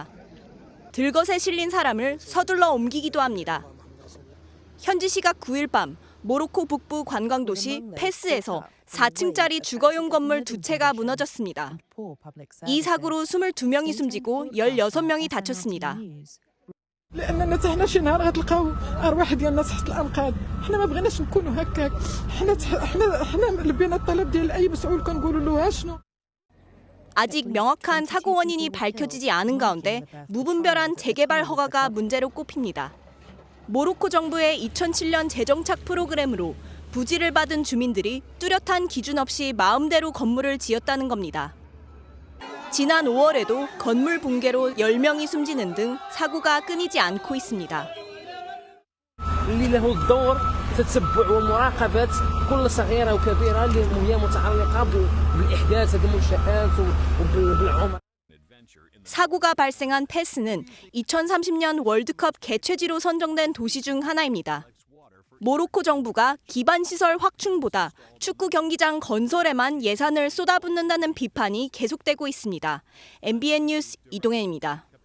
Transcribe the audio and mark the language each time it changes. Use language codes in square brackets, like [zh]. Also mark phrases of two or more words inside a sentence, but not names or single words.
[ko] 들것에 실린 사람을 서둘러 옮기기도 합니다. 현지 시각 9일 밤 모로코 북부 관광도시 페스에서 4층짜리 주거용 건물 2채가 무너졌습니다. 이 사고로 22명이 숨지고 16명이 다쳤습니다. [ar] لأننا نحن شي نهار غتلقاو أرواح ديالنا تحت الأنقاض، حنا ما بغيناش نكونوا هكاك، حنا لبينا الطلب ديال أي مسؤول كنقولوا له شنو. [ko] 아직 명확한 사고 원인이 밝혀지지 않은 가운데 무분별한 재개발 허가가 문제로 꼽힙니다. 모로코 정부의 2007년 재정착 프로그램으로 부지를 받은 주민들이 뚜렷한 기준 없이 마음대로 건물을 지었다는 겁니다. 지난 5월에도 건물 붕괴로 10명이 숨지는 등 사고가 끊이지 않고 있습니다. [ar] اللي له الدور تتبع ومراقبة كل صغيرة وكبيرة اللي هي متعلقة بالإحداث هذه المنشآت وبالعمر. [ko] 사고가 발생한 페스는 2030년 월드컵 개최지로 선정된 도시 중 하나입니다. 모로코 정부가 기반시설 확충보다 축구 경기장 건설에만 예산을 쏟아붓는다는 비판이 계속되고 있습니다. MBN 뉴스 이동현입니다.